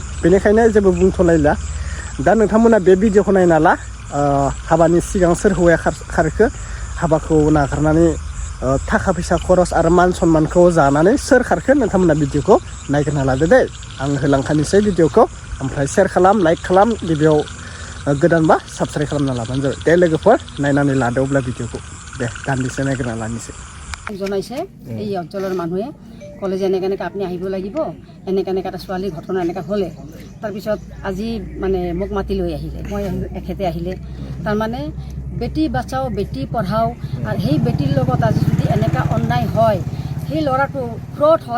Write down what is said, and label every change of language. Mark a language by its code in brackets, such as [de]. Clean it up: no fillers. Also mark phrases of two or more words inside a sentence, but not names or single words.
[brx] बेनिखायनो जेबो बुंथ'लायला। दा नोंथांमोना बे भिडिअखौ नायना ला, हाबानि सिगां सोर हौवाया खारखो, हाबाखौ नागारनानै थाखा फैसा खरस आरो मान सन्मानखौ जानानै सोर खारखो, नोंथांमोना भिडिअखौ नायग्रोना लादो दे। आं होलांखानोसै भिडिअखौ, ओमफ्राय शेयार खालाम, लाइक खालाम, गिबियाव गोदानबा साबस्क्राइब खालामना लाबानो जाबाय दे लोगोफोर। नायनानै लादो अब्ला भिडिअखौ दे, दान्दिसे नायग्रोना लानोसै। [as] জনাইছে এই অঞ্চলৰ মানুহে, ক'লে যে এনেকৈ আপুনি আহিব লাগিব, এনেকৈ এটা ছোৱালীৰ ঘটনা এনেকৈ হ'লে। তাৰপিছত আজি মানে মোক মাতি লৈ আহিলে, মই এখেতে আহিলে। তাৰমানে [hi] बेटी बचाओ, बेटी पढ़ाओ, [as] আৰু সেই বেটিৰ লগত আজি যদি এনেকুৱা অন্যায় হয়, সেই ল'ৰাটো ফ্ৰড হয়।